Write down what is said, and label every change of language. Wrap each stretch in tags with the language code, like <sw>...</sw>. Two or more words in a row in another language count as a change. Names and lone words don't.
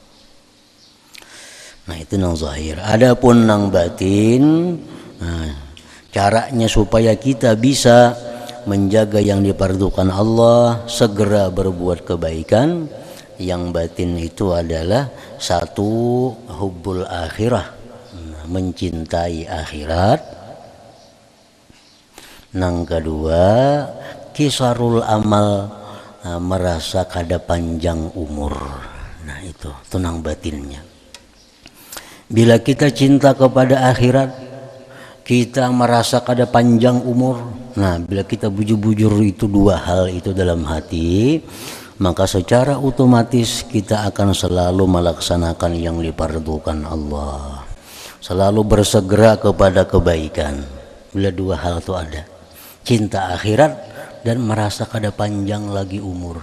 <id>Nah, itu yang zahir. Adapun yang batin, caranya supaya kita bisa menjaga yang dipardukan Allah, segera berbuat kebaikan. Yang batin itu adalah satu,</id> <ar>حب الآخرة,</ar> <id>mencintai akhirat.</id> <ar>Yang kedua, قصر الأمل, merasa kada panjang umur.</ar> <id>Nah, itu tenang batinnya. Bila kita cinta kepada akhirat, kita merasa kada panjang umur. Nah, bila kita bujur-bujur itu dua hal itu dalam hati, maka secara otomatis kita akan selalu melaksanakan yang dipardukan Allah, selalu bersegera kepada kebaikan. Bila dua hal itu ada, cinta akhirat dan merasa kada panjang lagi umur.</id>